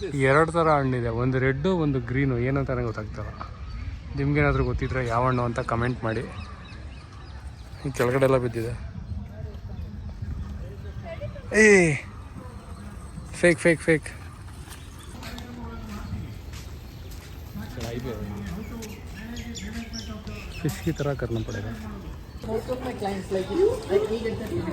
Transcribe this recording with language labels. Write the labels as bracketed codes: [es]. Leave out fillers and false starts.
[kn] ಎರಡು ಥರ ಹಣ್ಣಿದೆ, ಒಂದು ರೆಡ್ಡು ಒಂದು ಗ್ರೀನು, ಏನಂತ ನನಗೆ ಗೊತ್ತಾಗ್ತಲ್ಲ. ನಿಮ್ಗೇನಾದರೂ ಗೊತ್ತಿದ್ರೆ ಯಾವ ಹಣ್ಣು ಅಂತ ಕಮೆಂಟ್ ಮಾಡಿ. ಈ ಕೆಳಗಡೆ ಎಲ್ಲ ಬಿದ್ದಿದೆ. [hi] ಏ फेक फेक फेक फिश की तरह करना पड़ेगा. [en] Most of my clients like you, like me get that.